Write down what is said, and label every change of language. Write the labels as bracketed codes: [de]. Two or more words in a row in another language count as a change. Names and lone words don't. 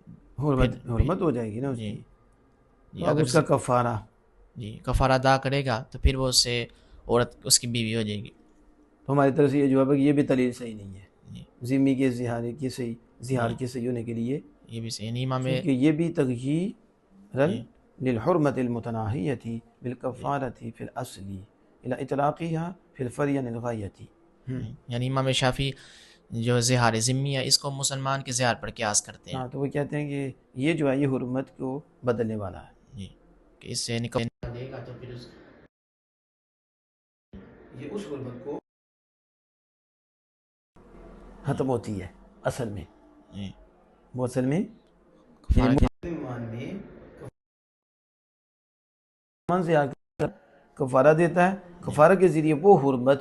[ur] حرمت ہو جائے گی نا اس کی، تو اب اگر اس کا کفارہ کفارہ ادا کرے گا تو پھر وہ اس سے عورت اس کی بیوی ہو جائے گی، تو ہماری طرف سے یہ جواب ہے کہ یہ بھی دلیل صحیح نہیں ہے، ذمی کے زہار کی صحیح ہونے کے لیے، یہ بھی صحیح نہیں، امام کیونکہ یہ بھی [ar] تغییر للحرمت المتناہیۃ بالکفارۃ فی الاصل الی اطلاقها فی الفرع عن الغایۃ، [ur] یعنی امام شافعی جو زہار ذمی ہے اس کو مسلمان کے زہار پر قیاس کرتے ہیں، ہاں تو وہ کہتے ہیں کہ یہ جو ہے یہ حرمت کو بدلنے والا ہے، جی کہ اس سے نکل دے گا تو پھر یہ اس حرمت کو ختم ہوتی ہے اصل میں، وہ اصل میں مسلمان میں سے آ کر کفارہ دیتا ہے، کفارہ کے ذریعے وہ حرمت